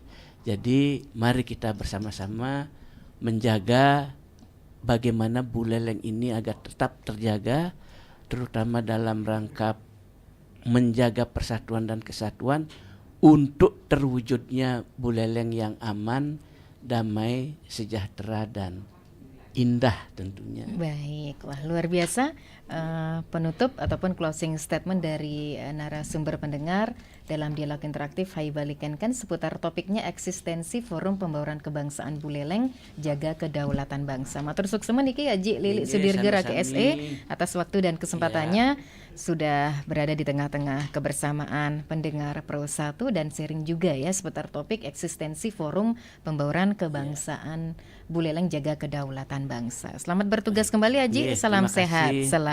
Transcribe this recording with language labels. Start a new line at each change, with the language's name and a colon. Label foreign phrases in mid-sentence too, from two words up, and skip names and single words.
Indonesian: Jadi mari kita bersama-sama menjaga bagaimana Buleleng ini agar tetap terjaga terutama dalam rangka menjaga persatuan dan kesatuan untuk terwujudnya Buleleng yang aman, damai, sejahtera dan indah tentunya. Baik, wah luar biasa penutup ataupun
English: closing statement
Indonesian: dari narasumber pendengar dalam dialog interaktif Hai Balikankan seputar topiknya eksistensi Forum Pembauran Kebangsaan Buleleng Jaga Kedaulatan Bangsa.
Balinese: Matur suksema niki
Indonesian: Haji Lili Sudirga Raki SE atas waktu dan kesempatannya sudah berada di tengah-tengah kebersamaan pendengar Pro 1 dan sharing juga ya seputar topik eksistensi Forum Pembauran Kebangsaan Buleleng Jaga Kedaulatan Bangsa. Selamat bertugas kembali Haji, salam sehat selalu.